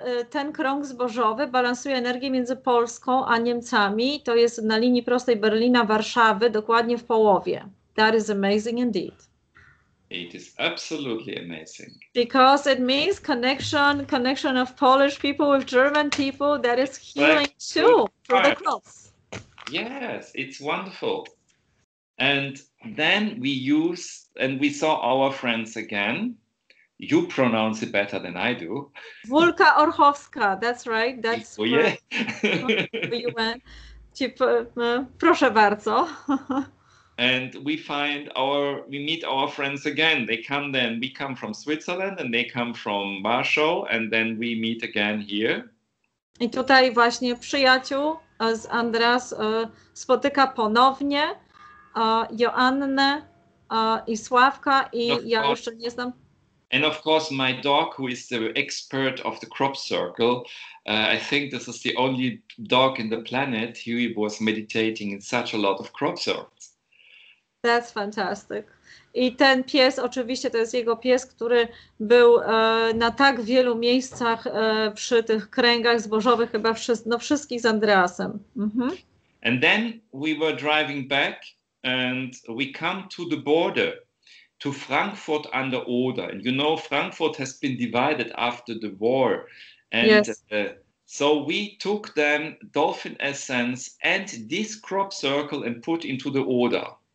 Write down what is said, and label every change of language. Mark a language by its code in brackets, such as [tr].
[pl] Ten krąg zbożowy balansuje energię między Polską a Niemcami. To jest na linii prostej Berlina-Warszawy, dokładnie w połowie. [en] That is amazing indeed. It is absolutely amazing. Because it means connection of Polish people with German people that is healing too through the cross. Yes, it's wonderful. And then we saw our friends again. You pronounce it better than I do. Wolka Orłowska, that's right. That's where you went. [pl] Proszę bardzo. [en] And we meet our friends again. We come from Switzerland and they come from Warsaw and then we meet again here. [pl] I tutaj właśnie przyjaciół z Andreas spotyka ponownie Joannę i Sławka i ja jeszcze nie znam. [en] And of course my dog, who is the expert of the crop circle, I think this is the only dog in the planet. He was meditating in such a lot of crop circles. That's fantastic. [pl] I ten pies, oczywiście to jest jego pies, który był na tak wielu miejscach przy tych kręgach zbożowych, chyba wszystkich z Andreasem. [en] And then we were driving back and we come to the border, to Frankfurt an der Oder. And you know, Frankfurt has been divided after the war. And yes. So we took then Dolphin essence and this crop circle and put into the Oder.